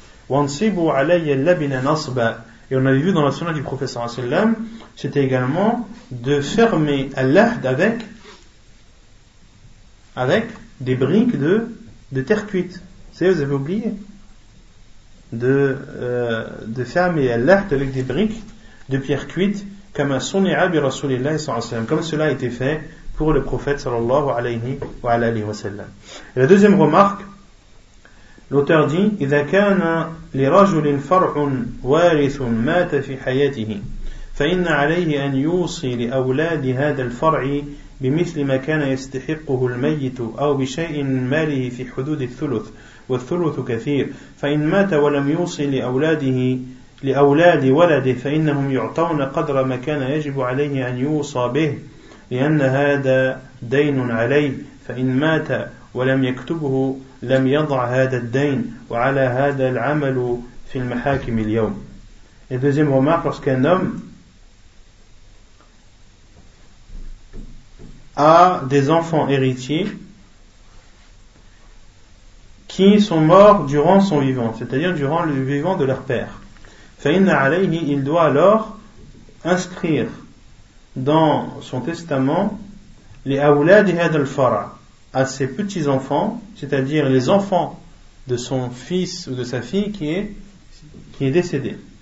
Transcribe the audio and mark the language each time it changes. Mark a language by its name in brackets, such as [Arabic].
[Arabic] Wansibu alayya labina nasba. [French] Et on avait vu dans la sunna du prophète sallallahu alayhi wa sallam, c'était également de fermer Al-Lahd avec des briques de terre cuite. Vous avez oublié de fermer Al-Lahd avec des briques de pierre cuite, comme sunna bi rasulillah sallallahu alayhi wa sallam, comme cela a été fait pour le prophète sallallahu alayhi wa alayhi wa sallam. Et la deuxième remarque, l'auteur dit [Arabic] إذا كان لرجل فرع وارث مات في حياته فإن عليه أن يوصي لأولاد هذا الفرع بمثل ما كان يستحقه الميت أو بشيء ماله في حدود الثلث والثلث كثير فإن مات ولم يوصي لأولاد ولده فإنهم يعطون قدر ما كان يجب عليه أن يوصى به لأن هذا دين عليه فإن مات ولم يكتبه لم يضع هذا الدين وعلى هذا العمل في المحاكم اليوم. [French] Et deuxième remarque, lorsqu'un homme a des enfants héritiers qui sont morts durant son vivant, c'est-à-dire durant le vivant de leur père. [Arabic] فإن عليه, [French] il doit alors inscrire dans son testament les [Arabic] awladi had al-fara, [French] à ses petits-enfants, c'est-à-dire les enfants de son fils ou de sa fille qui est décédé.